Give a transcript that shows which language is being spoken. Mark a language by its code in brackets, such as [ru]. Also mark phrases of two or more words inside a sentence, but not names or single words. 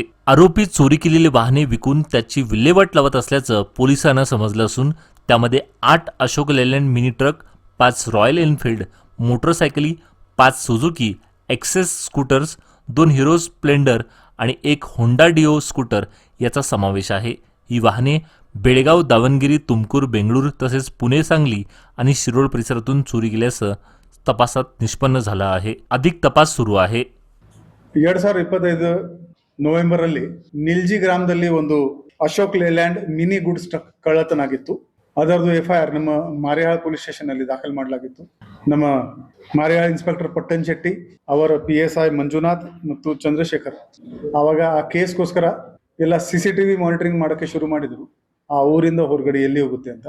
[mr] आरोपी चोरी केलेली वाहने विकून त्याची विल्हेवाट लावत असल्याचं पोलिसांना समजलं असून त्यामध्ये 8 अशोक लेलँड मिनी ट्रक, 5 रॉयल एनफील्ड मोटरसायकली, 5 सुझुकी एक्सेस स्कूटर्स, 2 हिरो स्प्लेंडर आणि 1 होंडा डिओ स्कूटर याचा समावेश आहे। ही वाहने बेळगाव, दावणगिरी, तुमकुर, बेंगळूर तसेच पुणे, सांगली आणि शिरोळ परिसरातून चोरी गेल्याचं तपासात निष्पन्न झालं आहे। अधिक तपास सुरू आहे। [kn] 2025 ನವೆಂಬರ್ ಅಲ್ಲಿ ನಿಲ್ಜಿ ಗ್ರಾಮದಲ್ಲಿ ಒಂದು ಅಶೋಕ್ ಲೇಲ್ಯಾಂಡ್ [en] mini goods truck [kn] ಕಳ್ಳತನ ಆಗಿತ್ತು। ಅದರದ್ದು FIR ನಮ್ಮ ಮಾರಿಯಾಳ [en] police station [kn] ಅಲ್ಲಿ ದಾಖಲು ಮಾಡಲಾಗಿತ್ತು। ನಮ್ಮ ಮಾರಿಯಾಳ ಇನ್ಸ್ಪೆಕ್ಟರ್ ಪಟ್ಟನ್ ಶೆಟ್ಟಿ ಅವರ PSI ಮಂಜುನಾಥ್ ಮತ್ತು ಚಂದ್ರಶೇಖರ್ ಆವಾಗ ಆ ಕೇಸ್ಗೋಸ್ಕರ ಎಲ್ಲ [en] CCTV monitoring [kn] ಮಾಡೋಕ್ಕೆ ಶುರು ಮಾಡಿದ್ರು, ಆ ಊರಿಂದ ಹೊರಗಡೆ ಎಲ್ಲಿ ಹೋಗುತ್ತೆ ಅಂತ।